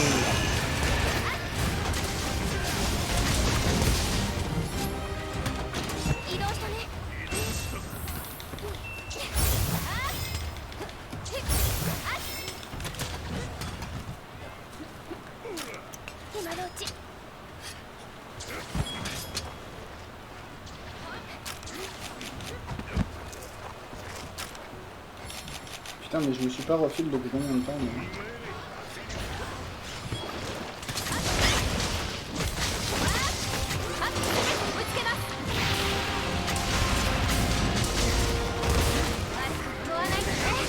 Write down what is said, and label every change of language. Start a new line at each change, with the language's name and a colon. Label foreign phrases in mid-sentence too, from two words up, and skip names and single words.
Japanese: 移動したね今のうち
French: Putain, mais je me suis pas refil depuis combien de temps, mais...
Japanese: 追いつけます悪く思わないでね